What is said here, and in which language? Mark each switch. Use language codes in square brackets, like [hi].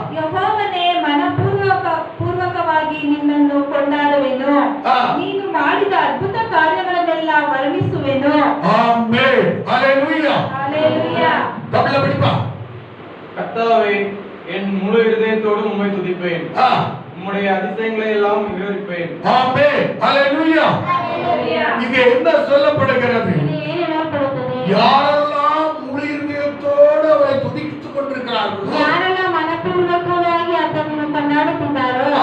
[kn] ಯೆಹೋವನೇ, ಮನಪೂರ್ವಕವಾಗಿ ನಿನ್ನನ್ನು ಕೊಂಡಾಡುವೆನು. ஆ. ನೀನು ಮಾಡಿದ ಅದ್ಭುತ ಕಾರ್ಯಗಳನ್ನೆಲ್ಲ ವರ್ಣಿಸುವೆನು. [ta] ஆமென். ஹalleluya. ஹalleluya. தமிழ்ல படிப்பா. கர்த்தாவே, என் முழு இருதயத்தோடும் உம்மை துதிப்பேன். ஆ. உம்முடைய அதிசயங்களை எல்லாம் விவரிப்பேன். ஆமென். ஹalleluya. ஹalleluya. இங்க என்ன சொல்லப்படுகிறது? [kn] ಇಲ್ಲಿ ಏನು ಹೇಳಲ್ಪಡುತ್ತದೆ? [ta] யாரெல்லாம் முழு இதயத்தோடு அவரை துதித்துக் கொண்டிருக்கிறார்களோ [kn] ಯಾರೆಲ್ಲ ಮನಪೂರ್ವಕವಾಗಿ ಅದನ್ನು ಕೊಂಡಾಡುತ್ತಿದ್ದಾರೋ